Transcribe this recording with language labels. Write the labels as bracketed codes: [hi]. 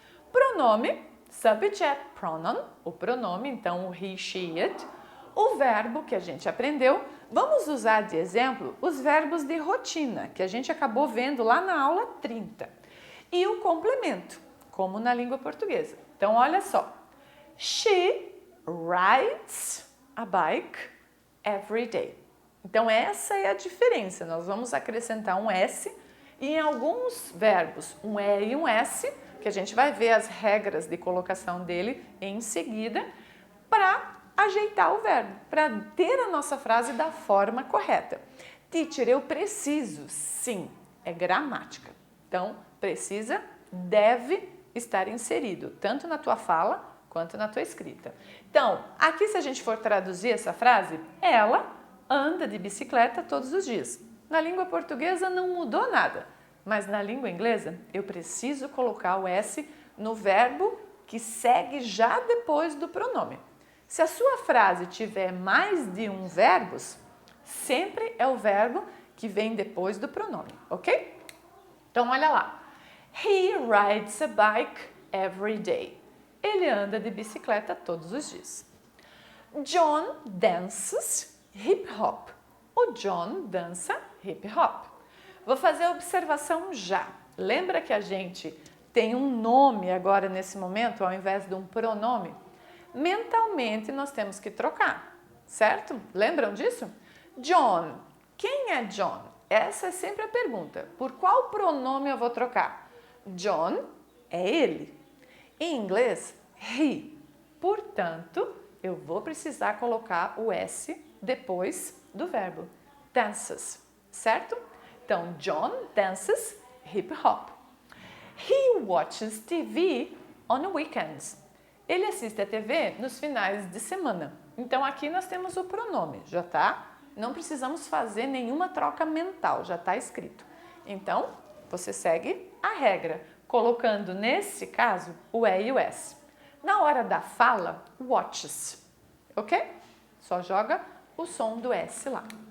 [pt] Pronome, subject pronoun, o pronome, então o he, she, it. O verbo que a gente aprendeu, vamos usar de exemplo os verbos de rotina, que a gente acabou vendo lá na aula 30. E o complemento, como na língua portuguesa. Então, olha só. [en] She rides a bike every day. [pt] Então, essa é a diferença. Nós vamos acrescentar um S e em alguns verbos um E e um S, que a gente vai ver as regras de colocação dele em seguida, para ajeitar o verbo, para ter a nossa frase da forma correta. Teacher, eu preciso. Sim, é gramática. Então, precisa, deve estar inserido, tanto na tua fala quanto na tua escrita. Então, aqui se a gente for traduzir essa frase, ela anda de bicicleta todos os dias. Na língua portuguesa não mudou nada, mas na língua inglesa eu preciso colocar o S no verbo que segue já depois do pronome. Se a sua frase tiver mais de um verbos, sempre é o verbo que vem depois do pronome, ok? Então, olha lá. [en] He rides a bike every day. [pt] Ele anda de bicicleta todos os dias. [en] John dances hip hop. [pt] O John dança hip hop. Vou fazer a observação já. Lembra que a gente tem um nome agora nesse momento, ao invés de um pronome? Mentalmente nós temos que trocar, certo? Lembram disso? John. Quem é John? Essa é sempre a pergunta. Por qual pronome eu vou trocar? John é ele. Em inglês, he. Portanto, eu vou precisar colocar o S depois do verbo. [en] Dances, [pt] certo? Então, [en] John dances hip hop. He watches TV on weekends. [pt] Ele assiste a TV nos finais de semana. Então, aqui nós temos o pronome, já tá? Não precisamos fazer nenhuma troca mental, já está escrito. Então, você segue a regra, colocando nesse caso o E e o S. Na hora da fala, watches, ok? Só joga o som do S lá.